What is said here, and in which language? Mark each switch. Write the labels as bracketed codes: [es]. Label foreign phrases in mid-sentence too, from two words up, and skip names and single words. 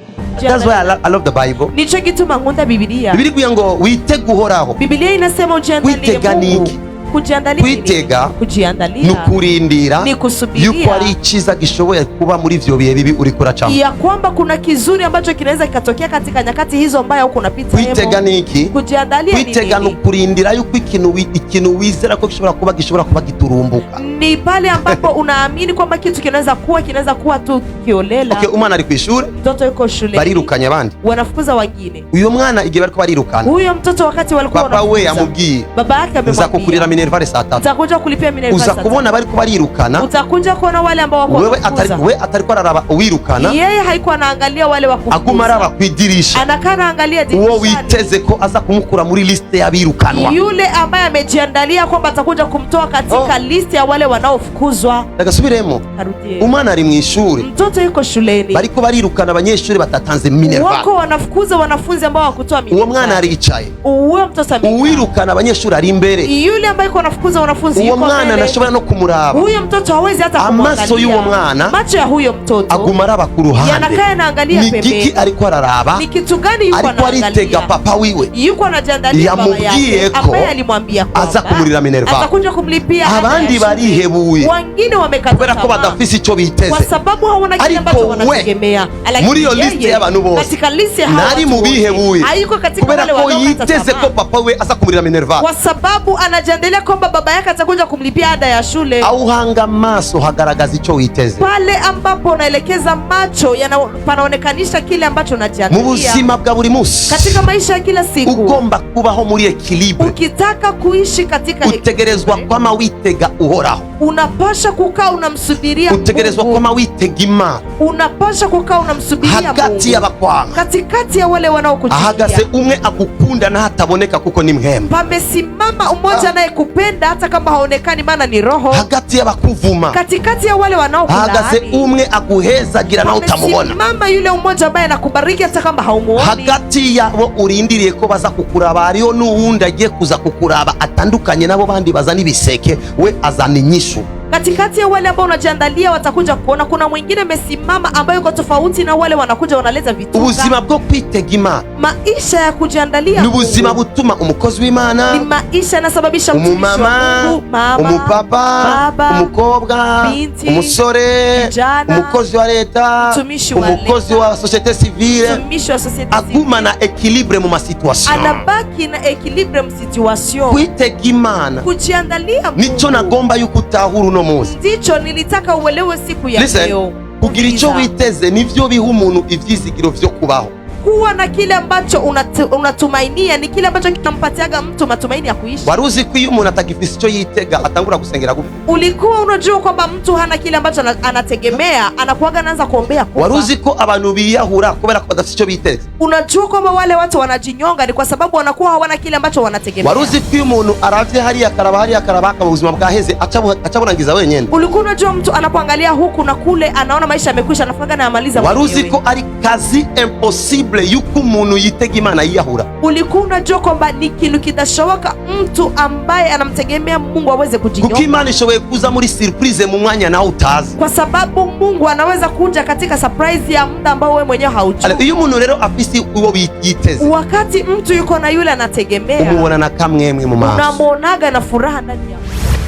[en] That's why I love the Bible. [rn] Nicho gituma nkunda Bibiliya. Bibiliya ngo witege uhoraho. [sw] Bibiliya inasema ujiandalie Mungu. [rn] Kwitega nukurindira yuko ari iciza gishoboye kuba muri ivyo bihe bibi uri kuracamo, [sw] ya kwamba kuna kizuri ambacho kinaweza kikatokea katika nyakati hizo mbaya huko unapita. [rn] Kwitega niki? [sw] Kujiandalia ni [rn] kwitega nukurindira yuko ikintu wizera ko gishobora kuba giturumbuka. [sw] Ni pale ambapo unaamini kwamba kitu kinaweza kuwa tu kiolela. [rn] Okay, umwana ari kwishuri, [sw] mtoto yuko shule, [rn] barirukanye abandi, [sw] wanafukuza wengine. [rn] Uyo mwana igihe bariko barirukana, [sw] huyo mtoto wakati walikuwa [rn] baba we amubwiye, [sw] baba yake amemwambia Minervale saa 3. Utakuja kulipia Minervale saa 3. [rn] Uza kubona bari kubarirukana. [sw] Utakuja kuona wale ambao wako. [rn] Wewe atariko araraba uwirukana. [sw] Yeye haikuwa anaangalia wale wakufukuza. [rn] Aguma araba kwidirisha. [sw] Anakaa anaangalia dirishani. [rn] Uwo witeze ko aza kumukura muri liste y'abirukanwa. [sw] Yule ambaye amejiandalia kwamba atakuja kumtoa katika liste ya wale wanaofukuzwa. [rn] Dagasubiremo. Umwana ari mu ishuri. [sw] Mtoto yuko shuleni. [rn] Bariko barirukana abanyeshuri batatanze Minervale. [sw] Wako wanafukuza wanafunzi ambao hawakutoa Minervale. [rn] Uwo mwana aricaye. [sw] Uwo mtoto amekaa. [rn] Uwirukana abanyeshuri ari imbere. [sw] Yule ambaye yuko anafukuza wanafunzi yuko mbele. [rn] Uwo mwana nashobora no kumuraba. [sw] Huyo mtoto hawezi hata kumwangalia. [rn] Amaso y'uwo mwana. [sw] Macho ya huyo mtoto. [rn] Aguma araba ku ruhande. [sw] Yanakaa anaangalia pembeni. [rn] Ni kiki ariko araraba. [sw] Ni kitu gani yuko anaangalia? [rn] Ariko aritega papa wiwe. [sw] Yuko anajiandalia baba yake. Ambaye alimwambia kwamba [rn] aza kumurira Minervale. [sw] Atakuja kumlipia. [rn] Abandi barihebuye. [sw] Wengine wamekata [rn] kubera ko badafisi ico biteze. [sw] Kwa sababu hawana kile ambacho wanategemea. [rn] Muri yo liste y'abantu bose. [sw] Katika liste hawa. [rn] Nari mu bihebuye. [sw] Hayuko katika wale wanaokata tamaa. [rn] Kubera ko yiteze ko papa we aza kumurira Minervale. [sw] Kwa sababu anajiandalia kwamba baba yake atakuja kumlipia ada ya shule. [rn] Au hanga maso hagaragaza ico witeze. [sw] Pale ambapo unaelekeza macho panaonekanisha kile ambacho unajiandalia. [rn] Mu buzima bwa buri munsi. [sw] Katika maisha ya kila siku. [rn] Ugomba kubaho muri equilibre. [sw] Ukitaka kuishi katika [rn] utegerezwa kwama witega uhoraho. [sw] Unapasha kukaa unamsubiria Mungu. [rn] Utegerezwa kwama witega Imana. [sw] Unapasha kukaa unamsubiria Mungu. [rn] Hagati y'abakwanga. [sw] Katikati ya wale wanaokuchukia. [rn] Ahagaze umwe agukunda na hataboneka kuko ni mhemba. [sw] Pamesimama umoja anayekupenda hata kama haonekani maana ni roho. [rn] Hagati y'abakuvuma. [sw] Katikati ya wale wanaokulaani. [rn] Ahagaze umwe aguhezagira na utamubona. [sw] Pamesimama yule umoja ambaye anakubariki hata kama haumuoni. [rn] Hagati yabo urindiriye ko baza kukuraba hariho n'uwundi agiye kuza kukuraba atandukanye nabo bandi bazana ibiseke, we azana inyishu. [sw] Katikati ya wale ambao unajiandalia watakuja kuona kuna mwingine amesimama ambaye yuko tofauti na wale wanakuja wanaleta vitu. [rn] Ubuzima bwo kwitega Imana. [sw] Maisha ya kujiandalia. [rn] Ni ubuzima butuma umukozi w'Imana. [sw] Ni maisha yanasababisha mtumishi wa Mungu, mama, [rn] umupapa, umukobwa, [sw] binti, [rn] umusore, [sw] kijana, [rn] umukozi wa leta, umukozi wa [fr] societe civile. [rn] Aguma na equilibre mu masituation. [sw] Anabaki na equilibre mu situation. [rn] Kwitega Imana. [sw] Kujiandalia Mungu. [rn] Nico nagomba yuko utahura uno munsi. [sw] Ndicho nilitaka uelewe siku ya leo. [rn] Kugira ico witeze nivyo biha umuntu ivyizigiro vyo kubaho. [sw] Kuwa na kile ambacho unatumainia ni kile ambacho kinampatiaga mtu matumaini ya kuishi. [rn] Waruzi ko iyo umuntu atagifise ico yitega atangura gusengera gupfa. [sw] Ulikuwa unajua kwamba mtu hana kile ambacho anategemea anakuaga anaanza kuombea kufa. [rn] Waruzi ko abantu biyahura kubera ko badafise ico biteze. [sw] Unajua kwamba wale watu wanajinyonga ni kwa sababu wanakuwa hawana kile ambacho wanategemea. [rn] Waruzi ko iyo umuntu aravye hariya karaba ubuzima bwaheze acaburangiza wenyene. [sw] Ulikuwa unajua mtu anapoangalia huku na kule anaona maisha yamekwisha anafaga na amaliza mwenyewe. [rn] Waruzi ko ari kazi impossible yuko umuntu yitega Imana yiyahura. [sw] Ulikuwa unajua kwamba ni kintu kidashoboka mtu ambaye anamtegemea Mungu aweze kujinyonga. [rn] Kuko Imana ishoboye kuza muri surprise mu mwanya nawe utazi. [sw] Kwa sababu Mungu anaweza kuja katika surprise ya muda ambao wewe mwenyewe haujui. [rn] Iyo umuntu rero afisi uwo yiteze. [sw] Wakati mtu yuko na yule anategemea. [rn] Umuona na kamwemwe mu maso. [sw] Unamuonaga na furaha ndani yako.